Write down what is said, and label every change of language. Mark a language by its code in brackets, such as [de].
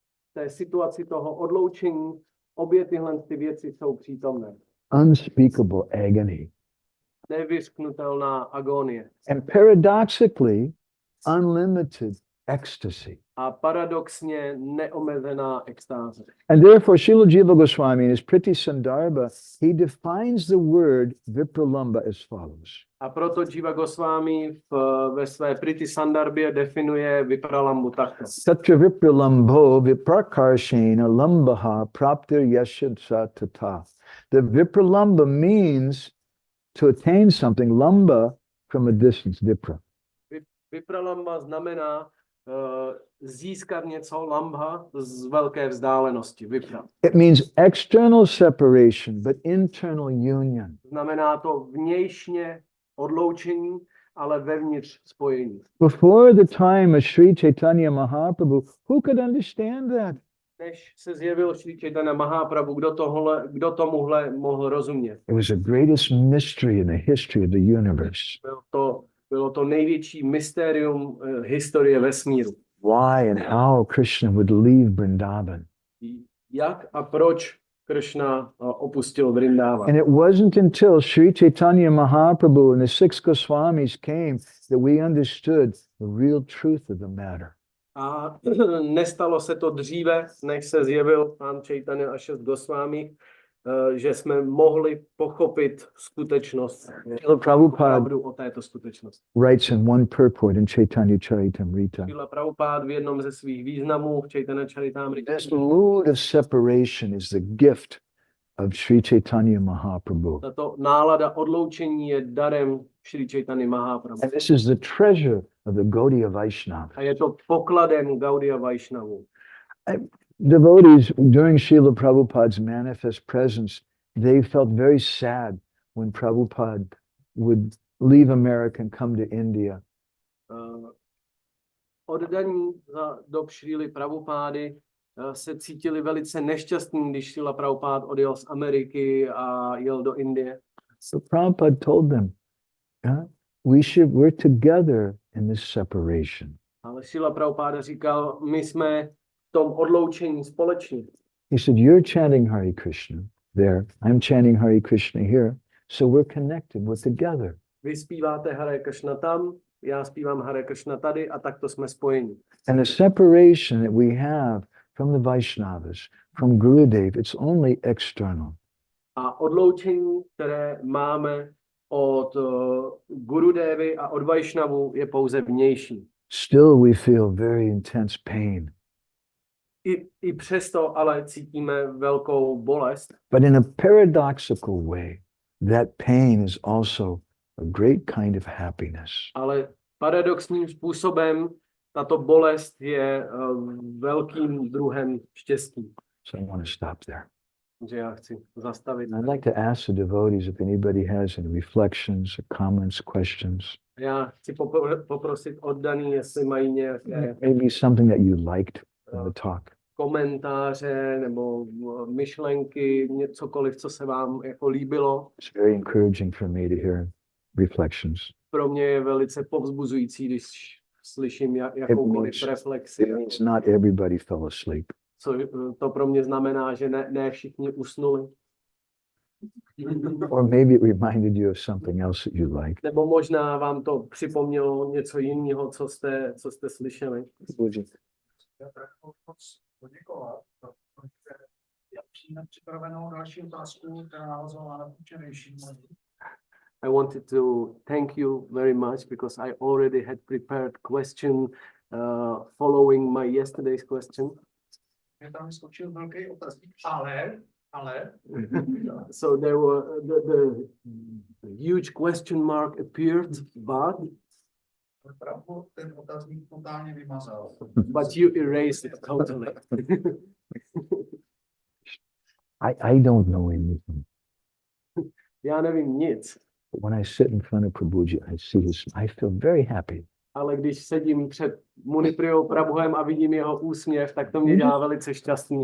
[cs] V té situaci toho odloučení obě tyhle ty věci jsou přítomné. [en] Unspeakable agony. [cs] Nevyřknutelná agonie. [en] And paradoxically, unlimited ecstasy. [cs] A paradoxně neomezená extáze. [en] And therefore, Srila Jiva Goswami in his Priti Sandarbha, he defines the word 𝗶𝗶𝗀 as follows. [cs] A proto Jiva Goswami ve své Priti Sandarbhě definuje Vipralambu takto. [sa] Tatra 𝗶𝗶𝗀𝗵𝗂 viprakarshena lambaha praptir yashadsa tata. [en] The 𝗶𝗶𝗀 means to attain something, lamba from a distance, vipra. [cs] Vipralamba znamená získat něco, lambha z velké vzdálenosti, vipra. [en] It means external separation, but internal union. [cs] Znamená to vnějšně odloučení, ale vevnitř spojení. [en] Before the time of Sri Chaitanya Mahaprabhu, who could understand that? [cs] Než se zjevil Sri Chaitanya Mahaprabhu, kdo tomuhle mohl rozumět? [en] It was the greatest mystery in the history of the universe. [cs] Bylo to největší mystérium historie vesmíru. [en] Why and how Krishna would leave Vrindavan. [cs] Jak a proč Krishna opustil Vrindavan. [en] And it wasn't until Sri Chaitanya Mahaprabhu and the six Goswamis came that we understood the real truth of the matter. [cs] A nestalo se to dříve, než se zjevil pán Chaitanya a 6 Goswami, že jsme mohli pochopit skutečnost, pravdu o této skutečnosti. [en] Writes in one purport in Chaitanya Charitamrita. [cs] Srila Prabhupada v jednom ze svých významů v Chaitanya Charitamrita. [en] This mood of separation is the gift of Sri Chaitanya Mahaprabhu. [cs] Tato nálada odloučení je darem Sri Chaitanya Mahaprabhu. [en] And this is the treasure of the Gaudiya Vaishnava. [cs] A je to pokladem Gaudiya Vaishnavů. [en] Devotees during Srila Prabhupada's manifest presence, they felt very sad when Prabhupada would leave America and come to India. [cs] Oddaní za dob Šríly Prabhupády se cítili velice nešťastní, když Srila Prabhupada odjel z Ameriky a jel do Indie. [en] So Prabhupada told them, we're together in this separation. [cs] Ale Srila Prabhupada říkal, my jsme v tom odloučení společně. [en] He said, you're chanting Hare Krishna there, I'm chanting Hare Krishna here, so we're connected, we're together. [cs] Vy zpíváte Hare Krishna tam, já zpívám Hare Krishna tady a takto jsme spojeni. [en] And the separation that we have from the Vaishnavas, from Gurudev, it's only external. [cs] A odloučení, které máme od Gurudevy a od Vaishnavu, je pouze vnější. [en] Still we feel very intense pain. [cs] I přesto ale cítíme velkou bolest. [en] But in a paradoxical way, that pain is also a great kind of happiness. [cs] Ale paradoxním způsobem tato bolest je velkým druhem štěstí. [en] So I want to stop there. [cs] Takže já chci zastavit. [en] I'd like to ask the devotees if anybody has any reflections or comments, questions. [cs] Já chci poprosit oddaný, jestli mají nějaké [en] Maybe something that you liked in the talk. [cs] komentáře nebo myšlenky, cokoliv, co se vám jako líbilo. [en] It's very encouraging for me to hear reflections. [cs] Pro mě je velice povzbuzující, když slyším jakoukoliv reflexi. [en] It means not everybody fell asleep. [cs] To pro mě znamená, že ne všichni usnuli. [en] Or maybe it reminded you of something else that you liked. [cs] Nebo možná vám to připomnělo něco jiného, co jste slyšeli. Já tak moc poděkovat, protože já přijím připravenou další otázku, která navazovala na včerejší moji. [en] I wanted to thank you very much because I already had prepared question following my yesterday's question. [cs] Mě tam skočil velký otazník, ale. [en] So there were the huge question mark appeared, but [cs] Prabhu ten otazník totálně vymazal. [en] But you erased it totally. I don't know anything. [cs] Já nevím nic, [en] But when I sit in front of Prabhuji, I see his, I feel very happy. [cs] ale když sedím před Munipriyou Prabhuem a vidím jeho úsměv, tak to mě dělá velice šťastný.